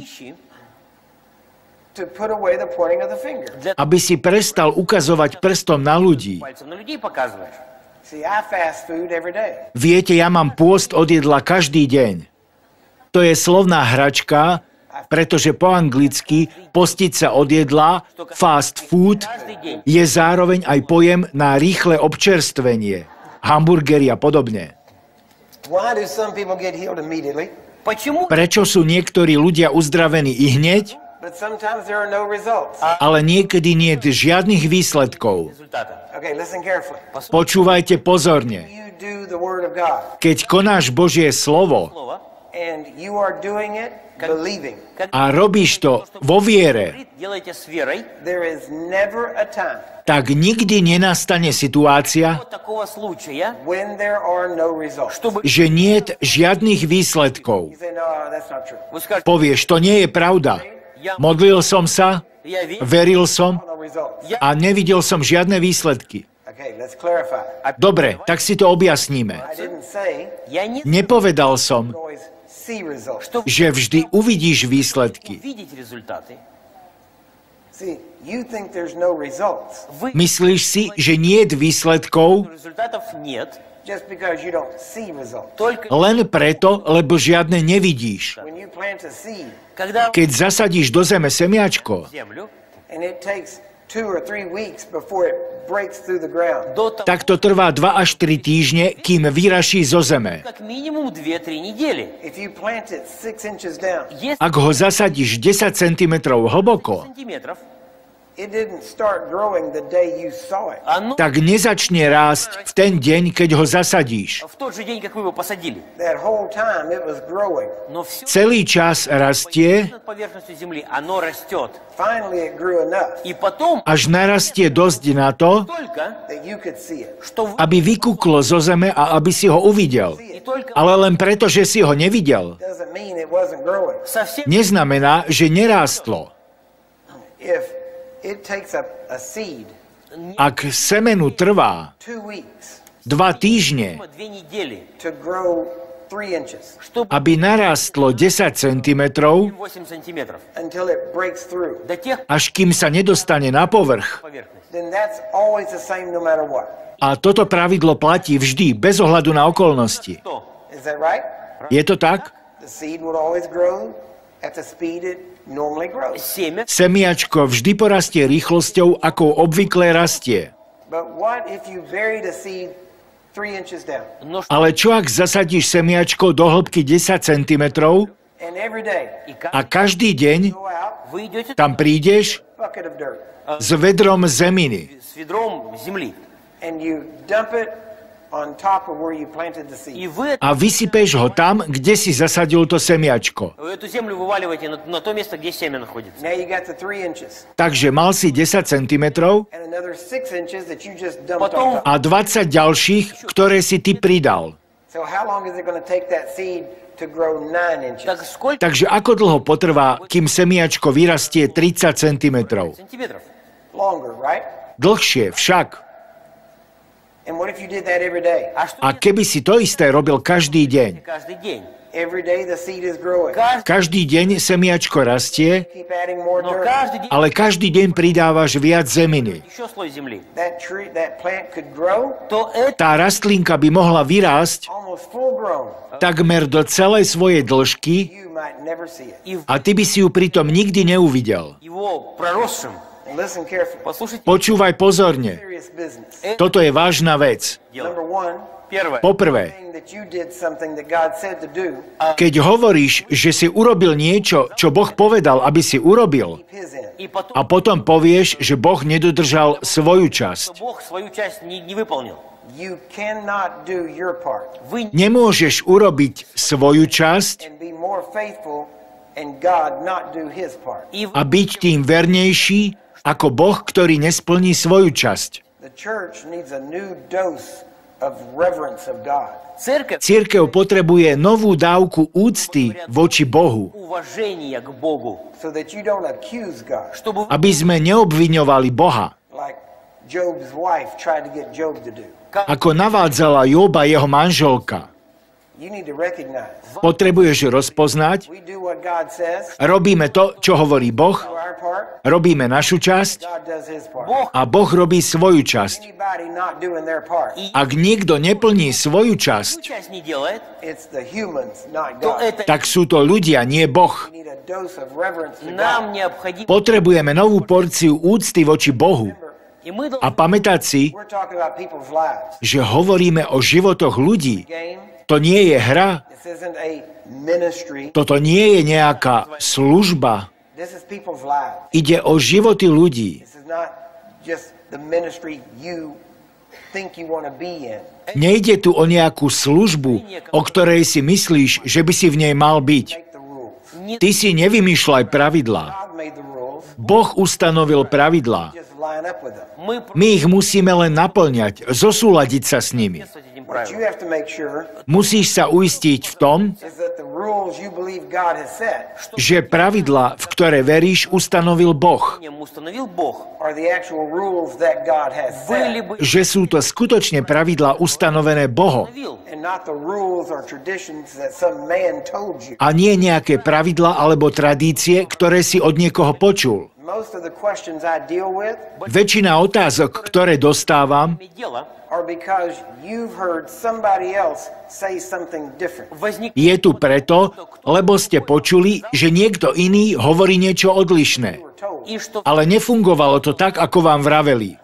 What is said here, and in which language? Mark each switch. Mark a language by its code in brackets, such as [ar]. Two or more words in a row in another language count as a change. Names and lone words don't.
[ru] Ищи [en] to put away the pointing of the finger. [ru] для [sk] aby si prestal ukazovať prstom na ľudí. [ru] пальцем на людей показываешь. [en] See, I fast food every day. [sk] Viete, ja mám pôst od jedla každý deň. To je slovná hračka, pretože po anglicky postiť sa od jedla, [en] fast food, [ru] Каждый день. [sk] je zároveň aj pojem na rýchle občerstvenie, hamburgery a podobne. [en] Why do some people get healed immediately, [ru] Почему? [sk] Prečo sú niektorí ľudia uzdravení i hneď, [en] but sometimes there are no results? [sk] ale niekedy nie je žiadnych výsledkov? [ru] Результата. [en] Okay, listen carefully. [sk] Počúvajte pozorne. [en] You do the Word of God, [sk] Keď konáš Božie slovo [ru] Слово. [en] and you are doing it believing. [sk] a robíš to vo viere, [ru] Делайте с верой. [en] There is never a time [sk] tak nikdy nenastane situácia, [ru] Вот такого случая, [en] when there are no results. [ru] чтобы [sk] že niet žiadnych výsledkov. [en] You say, no, that's not true. [ru] вы скажете, [sk] Povieš, to nie je pravda. Modlil som sa, [ru] я верю, [sk] veril som [en] No results. [sk] a nevidel som žiadne výsledky. [en] Okay, let's clarify. [sk] Dobre, tak si to objasníme. [en] I didn't say [ru] я не [sk] Nepovedal som, [en] always see results. [ru] что [sk] že vždy uvidíš výsledky. [ru] видеть результаты. [en] See, you think there's no results [ru] Вы [sk] Myslíš si, že niet výsledkov [ru] результатов нет, [en] just because you don't see results. [ru] только [sk] len preto, lebo žiadne nevidíš. [en] When you plant a seed [ru] когда [sk] Keď zasadíš do zeme semiačko, [ru] в землю [en] and it takes 2 or 3 weeks before it breaks through the ground, [ru] до того, [sk] tak to trvá 2 až 3 týždne, kým vyraší zo zeme. [ru] как минимум 2-3 недели. [en] if you plant it 6 inches down, [ru] Если [sk] Ak ho zasadíš 10 cm hlboko, [ru] сантиметров, [en] it didn't start growing the day you saw it. [ru] оно [sk] tak nezačne rásť v ten deň, keď ho zasadíš. [ru] в тот же день, как вы его посадили. [en] That whole time it was growing. [ru] Но все [sk] Celý čas rastie, [ru] над поверхностью земли, оно растет. [en] Finally, it grew enough [ru] И потом [sk] až narastie dosť na to, [ru] только, [en] that you could see it. [ru] что вы, [sk] aby vykúklo zo zeme a aby si ho uvidel. [ru] и только [sk] Ale len preto, že si ho nevidel, [en] Doesn't mean it wasn't growing. [ru] совсем [sk] neznamená, že nerástlo. [en] If it takes a seed [sk] Ak semenu trvá [en] 2 weeks [sk] 2 týždne, [ru] 2 недели, [en] to grow 3 inches [ru] чтобы [sk] aby narástlo 10 cm, [ru] 8 сантиметров, [en] until it breaks through, [ru] до тех [sk] až kým sa nedostane na povrch. [ru] поверхностей. [en] then that's always the same no matter what. [sk] A toto pravidlo platí vždy, bez ohľadu na okolnosti. [ru] Что? [en] Is that right? [sk] Je to tak? [en] The seed will always grow at the speed it normally grows. [ru] Семя, [sk] Semiačko vždy porastie rýchlosťou, ako obvykle rastie. [en] But what if you bury the seed 3 inches down [ru] но что [sk] Ale čo ak zasadíš semiačko do hĺbky 10 cm [en] and every day [ru] и [sk] a [ru] как [sk] každý deň [en] go out, [ru] вы идете [sk] tam prídeš [en] bucket of dirt, [sk] s vedrom zeminy [ru] с ведром земли, [en] and you dump it on top of where you planted the seed. [ru] и вы [sk] a vysypeš ho tam, kde si zasadil to semiačko. [ru] эту землю вываливаете на то место, где семя находится. [en] Now you got the 3 inches [sk] Takže mal si 10 cm [en] and another 6 inches that you just dumped [ru] Потом- [en] on top. [sk] a 20 ďalších, ktoré si ty pridal. [en] So how long is it going to take that seed to grow 9 inches? [ru] Так сколько [sk] Takže ako dlho potrvá, kým semiačko vyrastie 30 cm? [ru] сантиметров? [en] Longer, right? [sk] Dlhšie však. [en] And what if you did that every day? [sk] A keby si to isté robil každý deň? [ru] Каждый день. [en] Every day the seed is growing. [sk] Každý deň semiačko rastie, [en] Keep adding more [ru] Но [en] dirt. [ru] каждый день [sk] ale každý deň pridávaš viac zeminy. [ru] еще слой земли. [en] That tree, that plant could grow [ru] То это [sk] Tá rastlinka by mohla vyrásť [en] almost full grown. [sk] takmer do celej svojej dĺžky [en] You might never see it. [ru] и [sk] a ty by si ju pritom nikdy neuvidel. [ru] его проросшим. [en] And listen carefully. [ru] Послушайте, [sk] Počúvaj pozorne. [en] Serious business. [sk] Toto je vážna vec. [ru] дело. [en] Number one, [ru] Первое. [sk] Poprvé, [en] saying that you did something that God said to do, [sk] keď hovoríš, že si urobil niečo, čo Boh povedal, aby si urobil, [en] keep his end. [ru] И потом, [sk] a potom povieš, že Boh nedodržal svoju [ru] что [sk] časť. [ru] Бог свою часть не выполнил. [en] You cannot do your part [ru] Вы [sk] Nemôžeš urobiť svoju časť [en] and be more faithful and God not do his part. [ru] и [sk] a byť tým vernejší ako Boh, ktorý nesplní svoju časť. [en] The church needs a new dose of reverence of God. [ru] церковь [sk] Cirkev potrebuje novú dávku úcty voči Bohu, [ru] уважения к Богу, [en] So that you don't accuse God. [ru] чтобы [sk] aby sme neobviňovali Boha, [en] Like Job's wife tried to get Job to do. [sk] ako navádzala Joba jeho manželka. [en] You need to recognize. [sk] Potrebuješ rozpoznať, [en] We do what God says, [sk] robíme to, čo hovorí Boh, [en] do our part, [sk] robíme našu časť [en] God does his part. [ru] Бог [sk] a Boh robí svoju časť. [en] Anybody not doing their part, [ru] и [sk] Ak niekto neplní svoju [ru] свою [sk] časť, [ru] часть не делает, [en] it's the humans, not [ru] то [en] God. [ru] это [sk] tak sú to ľudia, nie Boh. [en] We need a dose of reverence to [ru] нам [en] God. [ru] необходимо. [sk] Potrebujeme novú porciu úcty voči Bohu. [ru] И мы [sk] A [ru] должны [sk] pamätať si, [en] We're talking about people's lives. [sk] že hovoríme o životoch ľudí. [en] Game. [sk] To nie je hra, [en] This isn't a ministry. [sk] toto nie je nejaká služba. [en] This is people's lives. [sk] Ide o životy ľudí. [en] This is not just the ministry you think you want to be in. [sk] Nejde tu o nejakú službu, o ktorej si myslíš, že by si v nej mal byť. [en] Make the rules. [ru] не [sk] Ty si nevymýšľaj pravidlá. [en] God made the rules. [sk] Boh ustanovil pravidlá. [en] Just line up with them. [ru] мы [sk] My ich musíme len naplňať, zosúladiť sa s nimi. [ru] с этим [en] What you [ru] правилом. [en] have to make sure [sk] Musíš sa uistiť v tom, [en] is that the rules you believe God has set [sk] že pravidlá, v ktoré veríš, ustanovil Boh. [ru] Установил Бог. [en] are the actual rules that God has [ru] Были [en] set, [ru] бы [sk] Že sú to skutočne pravidlá ustanovené Bohom. [ru] установил. [en] and not the rules or traditions that some man told you. [sk] A nie nejaké pravidlá alebo tradície, ktoré si od niekoho počul. [en] Most of the questions I deal with [sk] Väčšina otázok, ktoré dostávam, [ru] Имеет дело [en] are because you've heard somebody else say something different. [ru] возник [sk] je tu preto, lebo ste počuli, že niekto iný hovorí niečo odlišné. [en] You were told. [ru] и что [sk] Ale nefungovalo to tak, ako vám vraveli.